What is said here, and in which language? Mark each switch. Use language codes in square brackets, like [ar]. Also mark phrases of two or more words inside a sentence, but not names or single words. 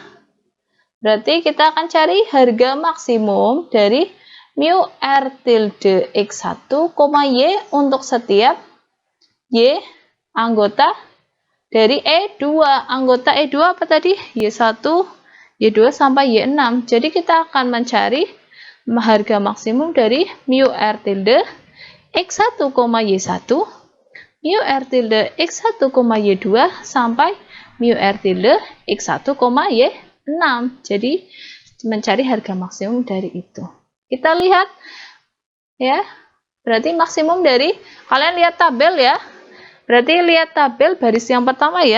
[id] Berarti kita akan cari harga maksimum dari mu R tilde X1, Y untuk setiap Y anggota dari E2. Anggota E2 apa tadi? Y1, Y2 sampai Y6. Jadi kita akan mencari harga maksimum dari mu R tilde X1, Y1, mu R tilde X1, Y2 sampai mu R tilde X1, Y6. Jadi mencari harga maksimum dari itu. Kita lihat ya. Berarti maksimum dari, kalian lihat tabel ya. Berarti lihat tabel baris yang pertama ya.